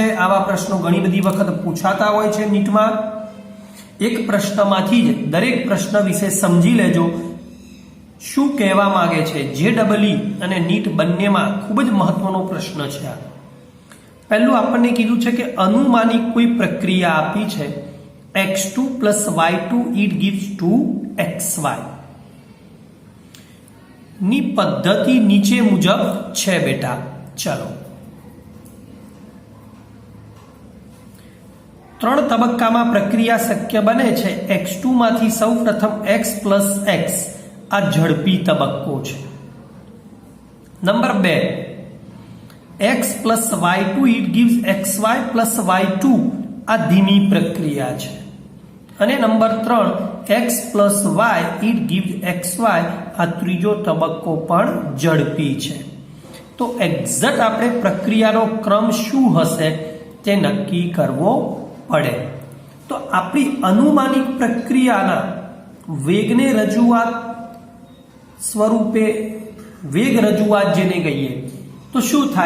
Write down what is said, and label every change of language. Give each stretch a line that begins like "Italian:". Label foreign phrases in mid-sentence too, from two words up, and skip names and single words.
Gujarati: આવા પ્રશ્નો ઘણી બધી વખત પૂછાતા હોય છે નીટમાં। એક પ્રશ્નમાંથી જ દરેક પ્રશ્ન વિશે સમજી લેજો શું કહેવા માંગે છે। JEE અને નીટ બંનેમાં ખૂબ જ મહત્વનો પ્રશ્ન છે આ। પહેલું આપણને કીધું છે કે અનુમાનિક કોઈ પ્રક્રિયા આપી છે x2 plus y2
English: it gives
Gujarati: 2xy ની પદ્ધતિ નીચે મુજબ છે બેટા। ચલો, 3 તબક્કામાં પ્રક્રિયા શક્ય બને છે। x2 માંથી સૌ પ્રથમ x plus x આ ઝડપી તબક્કો છે। નંબર 2, x plus y2
English: it gives
Gujarati: xy plus y2 આ ધીમી પ્રક્રિયા છે। અને નંબર 3, x plus y
English: it gives
Gujarati: xy આ ત્રીજો તબક્કો પણ ઝડપી છે। તો એક્ઝેક્ટ આપણે પ્રક્રિયાનો ક્રમ શું હશે તે નક્કી કરવો પડે। તો આપણી અનુમાનિક પ્રક્રિયાના વેગને રજૂઆત સ્વરૂપે, વેગ રજૂઆત જેને કહીએ તો શું થાય?